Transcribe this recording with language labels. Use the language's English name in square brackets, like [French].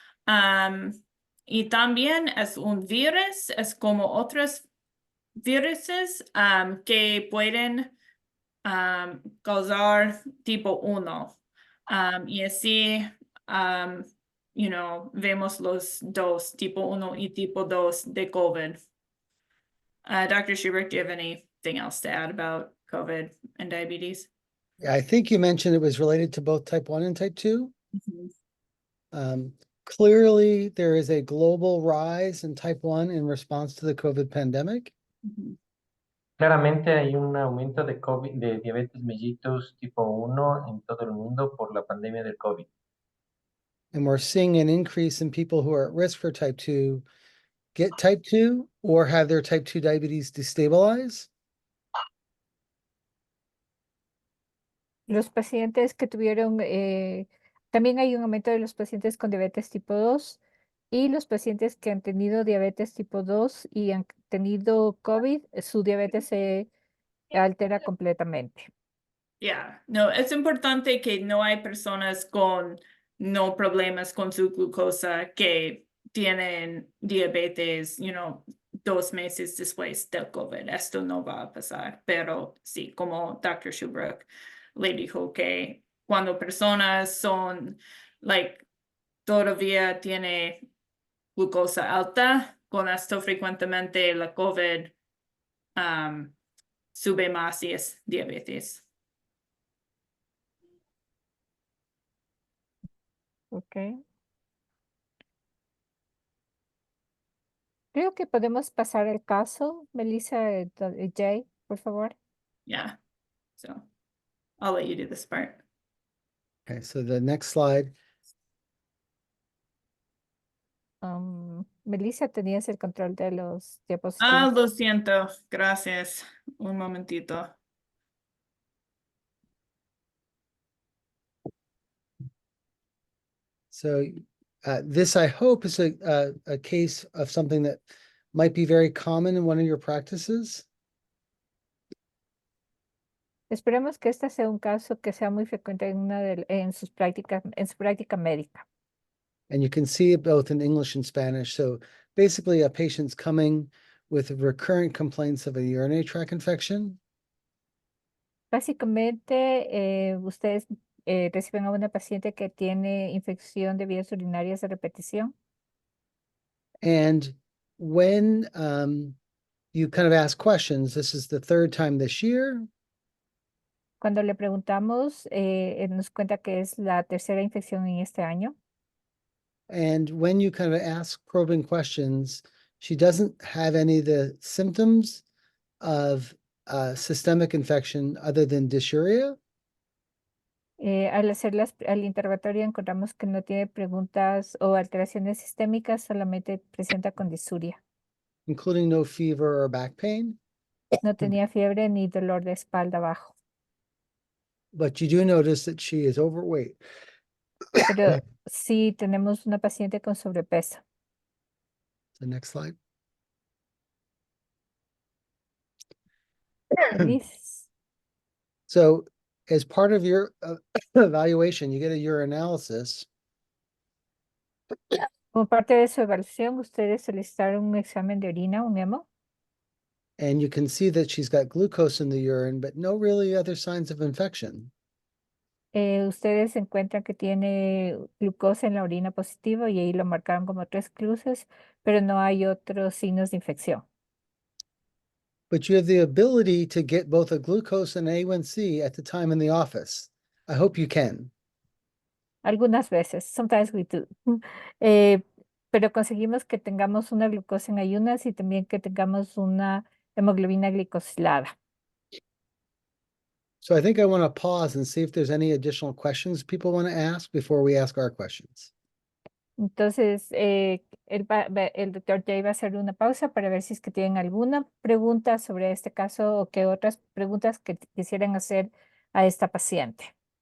[Spanish] Am, y también es un virus, es como otros viruses que pueden causar tipo 1. Y así, um, vemos los dos, tipo 1 y tipo 2 de COVID. [English] Dr. Schubert, do you have anything else to add about COVID and diabetes? I think you mentioned it was related to both type 1 and type 2. Clearly, there is a global rise in type 1 in response to the COVID pandemic. [Spanish] Claramente hay un aumento de COVID, de diabetes mellitus tipo 1 en todo el mundo por la pandemia del COVID. [English] And we're seeing an increase in people who are at risk for type 2 get type 2 or have their type 2 diabetes destabilize. [Spanish] Los pacientes que tuvieron, también hay un aumento de los pacientes con diabetes tipo 2 y los pacientes que han tenido diabetes tipo 2 y han tenido COVID, su diabetes se altera completamente. Yeah, no, es importante que no hay personas con no problemas con su glucosa que tienen diabetes, 2 meses después del COVID. Esto no va a pasar, pero sí, como Dr. Schubert le dijo que cuando personas son, todavía tiene glucosa alta, con esto frecuentemente la COVID sube más y es diabetes. [English] Okay. [Spanish] Creo que podemos pasar el caso, Melissa, Jay, por favor. [English] Yeah, so I'll let you do this part. Okay, so the next slide. [Spanish] Melissa, tenías el control de los diapositivas. Lo siento, gracias. Un momentito. [English] So this, I hope, is a case of something that might be very common in one of your practices. [Spanish] Esperemos que este sea un caso que sea muy frecuente en su práctica médica. [English] And you can see it both in English and Spanish. So basically, a patient's coming with recurrent complaints of a urinary tract infection. [Spanish] Básicamente, ustedes reciben a una paciente que tiene infección de vías urinarias de repetición. [English] And when you kind of ask questions, this is the third time this year. [Spanish] Cuando le preguntamos, nos cuenta que es la tercera infección en este año. [English] And when you kind of ask probing questions, she doesn't have any of the symptoms of systemic infection other than dysuria. [Spanish] Al interrogatorio encontramos que no tiene preguntas o alteraciones sistémicas, solamente presenta con disuria. [English] Including no fever or back pain. [Spanish] No tenía fiebre ni dolor de espalda bajo. [English] But you do notice that she is overweight. [Spanish] Pero sí tenemos una paciente con sobrepeso. [English] The next slide. [Spanish] Feliz. [English] So as part of your evaluation, you get a urinalysis. [Spanish] Como parte de su evaluación, ustedes solicitaron un examen de orina, un memo. [English] And you can see that she's got glucose in the urine, but no really other signs of infection. [Spanish] Ustedes encuentran que tiene glucosa en la orina positiva y ahí lo marcaron como 3 cruces, pero no hay otros signos de infección. [English] But you have the ability to get both a glucose and A1C at the time in the office. I hope you can. [Spanish] Algunas veces, [English] sometimes we do. [Spanish] Pero conseguimos que tengamos una glucosa en ayunas y también que tengamos una hemoglobina glicosilada. [English] So I think I want to pause and see if there's any additional questions people want to ask before we ask our questions. [Spanish] Entonces, el doctor Jay va a hacer una pausa para ver si es que tienen alguna pregunta sobre este caso o qué otras preguntas que quisieran hacer a esta paciente.